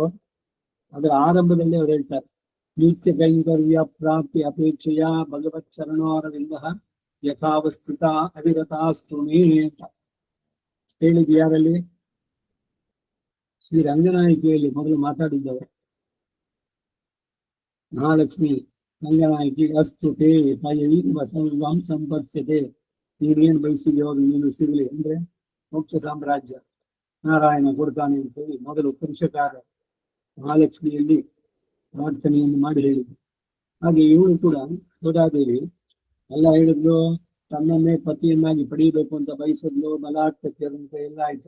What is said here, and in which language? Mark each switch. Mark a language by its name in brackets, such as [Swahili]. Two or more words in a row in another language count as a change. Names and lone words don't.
[Kannada] ಅದರ ಆರಂಭದಲ್ಲಿ ಅವರು ಹೇಳ್ತಾರೆ, [Sanskrit] ನಿತ್ಯ ಕೈಂಕರ್ಯ ಪ್ರಾಪ್ತಿ ಅಪೇಕ್ಷೆಯ ಭಗವತ್ ಚರಣಾರವಿಂದ ಯಥಾವಸ್ಥಿತ ಅವಿರತಾಸ್ತುಮೇ [Kannada] ಅಂತ ಹೇಳಿದ್ ಯಾರಲ್ಲಿ? ಶ್ರೀ ರಂಗನಾಯಕಿಯಲ್ಲಿ ಮೊದಲು ಮಾತಾಡಿದ್ದವರು. ಮಹಾಲಕ್ಷ್ಮಿ ರಂಗನಾಯಕಿ [Sanskrit] ಅಸ್ತು ತೇ ಸರ್ವಂ ಸಂಪತ್ಸ್ಯತೆ, [Kannada] ನೀನೇನು ಬಯಸಿದೆಯೋ ನೀನು ಸಿಗಲಿ ಅಂದ್ರೆ ಮೋಕ್ಷ ಸಾಮ್ರಾಜ್ಯ ನಾರಾಯಣ ಕೊಡ್ತಾನೆ ಅಂತ ಹೇಳಿ ಮೊದಲು ಪುರುಷಕಾರ ಮಹಾಲಕ್ಷ್ಮಿಯಲ್ಲಿ ಪ್ರಾರ್ಥನೆಯನ್ನು ಮಾಡಿ ಹೇಳಿದ್ರು. ಹಾಗೆ ಇವಳು ಕೂಡ ಗೋದಾದೇವಿ ಎಲ್ಲ ಹೇಳಿದ್ಲು, ತನ್ನನ್ನೇ ಪತಿಯನ್ನಾಗಿ ಪಡೆಯಬೇಕು ಅಂತ ಬಯಸಿದ್ಲು, ಬಲಾತ್ಕತೆ ಅಂತ ಎಲ್ಲ ಆಯ್ತು.